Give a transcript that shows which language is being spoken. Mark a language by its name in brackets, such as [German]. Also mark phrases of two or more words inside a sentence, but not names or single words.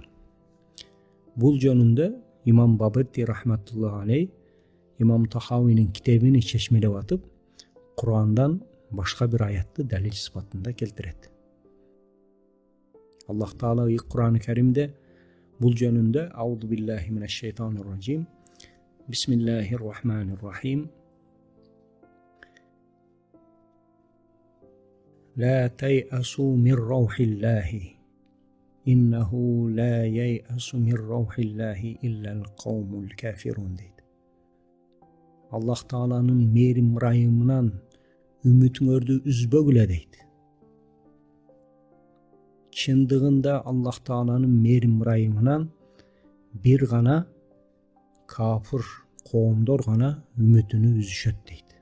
[Kyrgyz] Бул жөнүндө имам Бабырти [Arabic] رحمة الله عليه [Kyrgyz] имам Тахавинин китебин чечмелеп атып, Курандан башка бир аятты далил сыпатында келтирет. Аллах Таала Куран-ы Каримде бул жөнүндө [Arabic] أعوذ بالله من الشيطان الرجيم. بسم الله الرحمن الرحيم. لا تيأسوا من روح الله إنه لا ييأس من روح الله إلا القوم الكافرون дейт. [Kyrgyz] Аллах Тааланын мээрим ырайымынан үмүтүңөрдү үзбөгүлө дейт. Чындыгында Аллах Тааланын мээрим ырайымынан бир гана кафир коомдор гана үмүтүнү үзүшөт дейт.